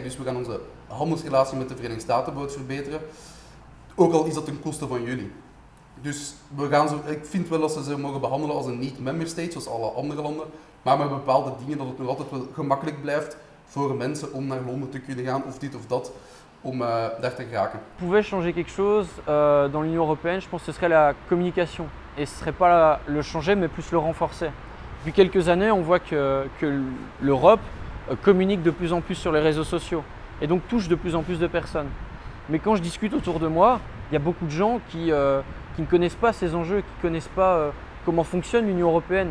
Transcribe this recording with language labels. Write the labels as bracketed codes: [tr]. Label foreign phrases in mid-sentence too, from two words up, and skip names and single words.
[nl] Dus we gaan onze handelsrelatie met de Verenigde Staten verbeteren. Ook al is dat ten koste van jullie. Dus ik vind wel dat ze mogen behandelen als een niet- [en] member state, [nl] zoals alle andere landen. Maar met bepaalde dingen dat het nog altijd wel gemakkelijk blijft voor mensen om naar Londen te kunnen gaan of dit of dat, om daar te geraken. [fr] Pouvait changer quelque chose dans l'Union européenne, je pense que ce serait la communication. Et ce serait pas le changer, mais plus le renforcer. Depuis quelques années, on voit que l'Europe communique de plus en plus sur les réseaux sociaux et donc touche de plus en plus de personnes. Mais quand je discute autour de moi, il y a beaucoup de gens qui ne connaissent pas ces enjeux, qui ne connaissent pas comment fonctionne l'Union européenne.